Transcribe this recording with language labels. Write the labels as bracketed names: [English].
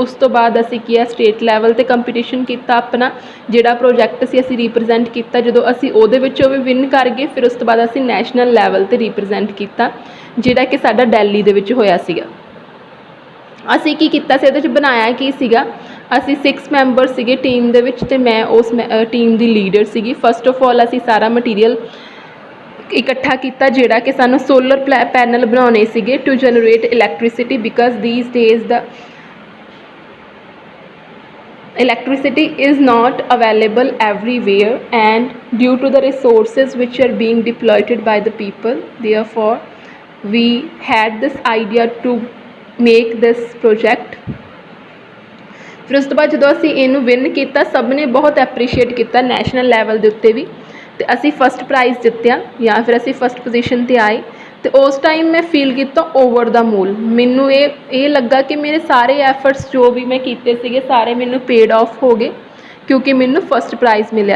[Punjabi] ਉਸ ਤੋਂ ਬਾਅਦ ਅਸੀਂ ਕੀ ਆ ਸਟੇਟ ਲੈਵਲ 'ਤੇ ਕੰਪੀਟੀਸ਼ਨ ਕੀਤਾ, ਆਪਣਾ ਜਿਹੜਾ ਪ੍ਰੋਜੈਕਟ ਸੀ ਅਸੀਂ ਰੀਪ੍ਰਜੈਂਟ ਕੀਤਾ। ਜਦੋਂ ਅਸੀਂ ਉਹਦੇ ਵਿੱਚੋਂ ਵੀ ਵਿਨ ਕਰ ਗਏ, ਫਿਰ ਉਸ ਤੋਂ ਬਾਅਦ ਅਸੀਂ ਨੈਸ਼ਨਲ ਲੈਵਲ 'ਤੇ ਰੀਪ੍ਰਜੈਂਟ ਕੀਤਾ, ਜਿਹੜਾ ਕਿ ਸਾਡਾ ਦਿੱਲੀ ਦੇ ਵਿੱਚ ਹੋਇਆ ਸੀਗਾ। ਅਸੀਂ ਕੀ ਕੀਤਾ ਸੀ, ਇਹਦੇ 'ਚ ਬਣਾਇਆ ਕੀ ਸੀਗਾ, ਅਸੀਂ 6 ਮੈਂਬਰ ਸੀਗੇ ਟੀਮ ਦੇ ਵਿੱਚ, ਅਤੇ ਮੈਂ ਉਸ ਟੀਮ ਦੀ ਲੀਡਰ ਸੀਗੀ। [English] first of all [Punjabi] ਅਸੀਂ ਸਾਰਾ ਮਟੀਰੀਅਲ ਇਕੱਠਾ ਕੀਤਾ, ਜਿਹੜਾ ਕਿ ਸਾਨੂੰ ਸੋਲਰ ਪੈਨਲ ਬਣਾਉਣੇ ਸੀਗੇ [English] To generate electricity, because these days the electricity is not available everywhere and due to the resources which are being deployed by the people, therefore we had this idea to make this project। [Punjabi] ਫਿਰ ਉਸ ਤੋਂ ਬਾਅਦ ਜਦੋਂ ਅਸੀਂ ਇਹਨੂੰ win ਕੀਤਾ, ਸਭ ਨੇ ਬਹੁਤ ਐਪਰੀਸ਼ੀਏਟ ਕੀਤਾ ਨੈਸ਼ਨਲ ਲੈਵਲ ਦੇ ਉੱਤੇ ਵੀ, ਅਤੇ ਅਸੀਂ ਫਸਟ ਪ੍ਰਾਈਜ਼ ਜਿੱਤਿਆ ਜਾਂ ਫਿਰ ਅਸੀਂ ਫਸਟ ਪੋਜੀਸ਼ਨ 'ਤੇ ਆਏ। ਅਤੇ ਉਸ ਟਾਈਮ ਮੈਂ ਫੀਲ ਕੀਤਾ ਓਵਰ ਦਾ ਮੂਲ, ਮੈਨੂੰ ਇਹ ਲੱਗਾ ਕਿ ਮੇਰੇ ਸਾਰੇ ਐਫਰਟਸ ਜੋ ਵੀ ਮੈਂ ਕੀਤੇ ਸੀਗੇ ਸਾਰੇ ਮੈਨੂੰ ਪੇਡ ਆਫ ਹੋ ਗਏ, ਕਿਉਂਕਿ ਮੈਨੂੰ ਫਸਟ ਪ੍ਰਾਈਜ਼ ਮਿਲਿਆ।